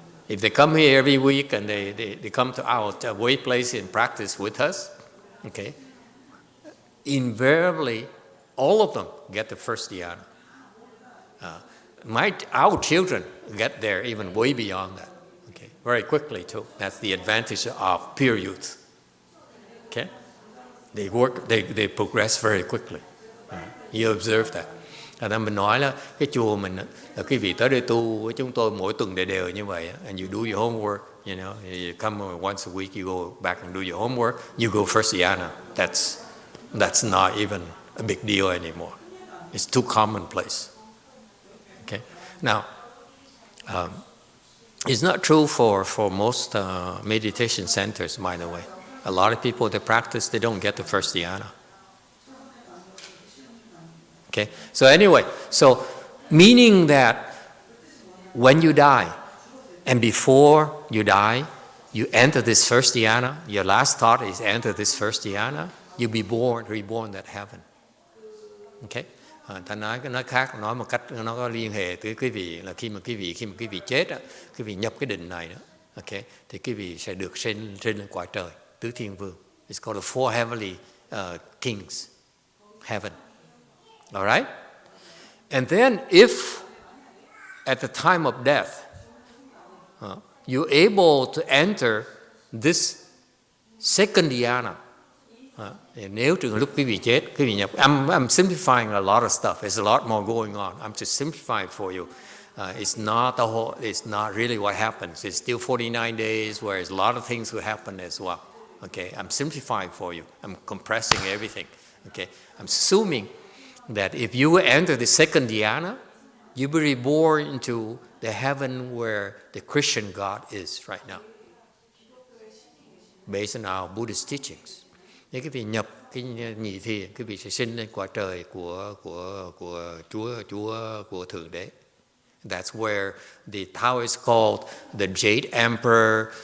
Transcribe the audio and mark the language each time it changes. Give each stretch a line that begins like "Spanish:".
English: If they come here every week and they come to our way place and practice with us, okay, invariably, all of them get the first dhyana. Our children get there even way beyond that. Okay, very quickly too. That's the advantage of pure youth. Okay, they progress very quickly. You observe that.
Vietnamese: Thành ra mình nói là cái chùa mình là quý vị tới đây tu với chúng tôi mỗi tuần đều như vậy.
English: And you do your homework, you know, you come once a week, you go back and do your homework, you go first dhyana. That's not even a big deal anymore. It's too commonplace. Okay. Now, it's not true for most meditation centers, by the way. A lot of people that practice, they don't get the first dhyana. Okay. So anyway, so meaning that when you die, and before you die, you enter this first dhyana. Your last thought is enter this first dhyana. You'll be reborn that heaven. Okay.
Vietnamese: Ta nói khác, nói một cách nó có liên hệ tới quý vị là khi mà quý vị chết, quý vị nhập cái định này đó, okay, thì quý vị sẽ được sinh lên cõi trời tứ thiên vương.
English: It's called the four heavenly kings heaven. All right. And then if at the time of death you're able to enter this second dhyana.
Vietnamese: Nếu trường lúc quý vị chết, quý vị nhập,
English: I'm simplifying a lot of stuff. There's a lot more going on. I'm just simplifying for you. It's not really what happens. It's still 49 days, whereas a lot of things will happen as well. Okay, I'm simplifying for you. I'm compressing everything. Okay, I'm assuming that if you enter the second dhyana, you'll be reborn into the heaven where the Christian God is right now, based on our Buddhist teachings.
Vietnamese: Nếu quý vị nhập cái nhị thiền, quý vị sẽ sinh lên cõi trời của Chúa của Thượng Đế.
English: That's where the Taoists called the Jade Emperor.